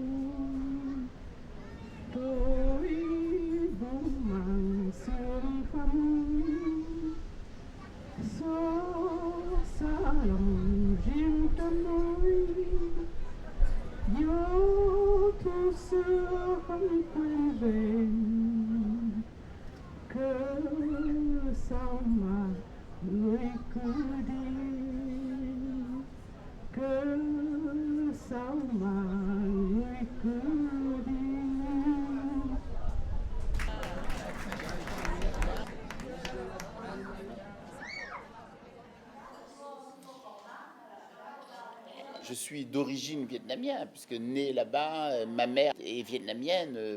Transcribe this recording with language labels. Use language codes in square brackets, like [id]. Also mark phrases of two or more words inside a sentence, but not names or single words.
[vi] tôi vô màng sương phấn xót xa lòng riêng trong nỗi gió thu xưa không quên về. Cớ sao mà người cứ đi, cớ sao mà người cứ đi. [fr] Je suis d'origine vietnamienne, puisque né là-bas, ma mère est vietnamienne.